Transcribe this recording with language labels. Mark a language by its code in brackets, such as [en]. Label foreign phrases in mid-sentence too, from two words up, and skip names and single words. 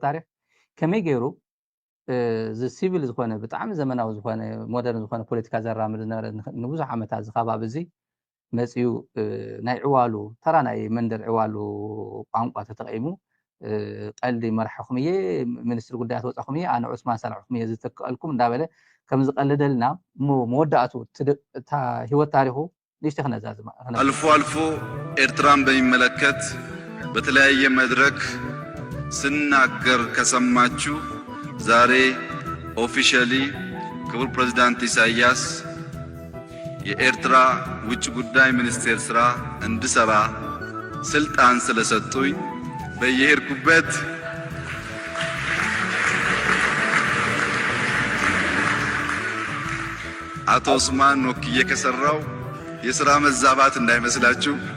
[ti] ታሪኽ ከመይ ገይሩ ዝሲቪል ዝኾነ ብጣዕሚ ዘመናዊ ዝኾነ ሞደርን ዝኾነ ፖለቲካ ዘራምድ ንብዙሕ ዓመታት ዝኸባብ እዚ መፅኡ ናይ ዕዋሉ ተራ ናይ መንደር ዕዋሉ ቋንቋ ተጠቒሙ ቀልዲ መርሐኹም እየ ሚኒስትሪ ጉዳያት ወፃኹም እየ ኣነ ዑስማን ሰልዕኹም እየ ዝተከአልኩም እንዳበለ ከም ዝቀልደልና መወዳእቱ ህይወት ታሪኹ ንሽተ ክነዛዝማ [am] አልፎ ኤርትራን በሚመለከት በተለያየ መድረክ ስናገር ከሰማችሁ ዛሬ ኦፊሻሊ ክቡር ፕሬዝዳንት ኢሳያስ የኤርትራ ውጭ ጉዳይ ሚኒስቴር ስራ እንድሰራ ስልጣን ስለሰጡኝ በየሄድኩበት አቶ ኡስማን ወክዬ ከሰራው የሥራ መዛባት እንዳይመስላችሁ።